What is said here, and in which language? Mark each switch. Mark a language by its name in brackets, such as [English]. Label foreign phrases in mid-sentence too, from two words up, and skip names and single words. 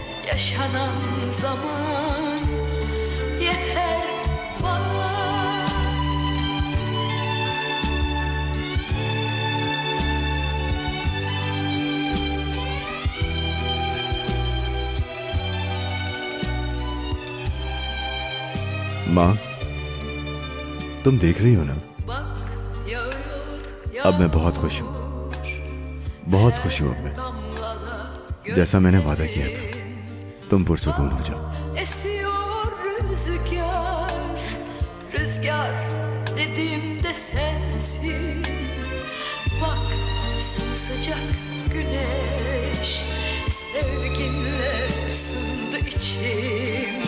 [Turkish] yaşanan zaman yeter bana. [Hindi] माँ, तुम देख रही हो ना, अब मैं बहुत खुश हूँ, बहुत खुश हूँ अब मैं, जैसा मैंने वादा किया था। तुम पुरसुकून हो जाओ। [Turkish] Esiyor rüzgar, rüzgar dediğimde sensin. Bak sımsıcak güneş, sevginle ısındı içim.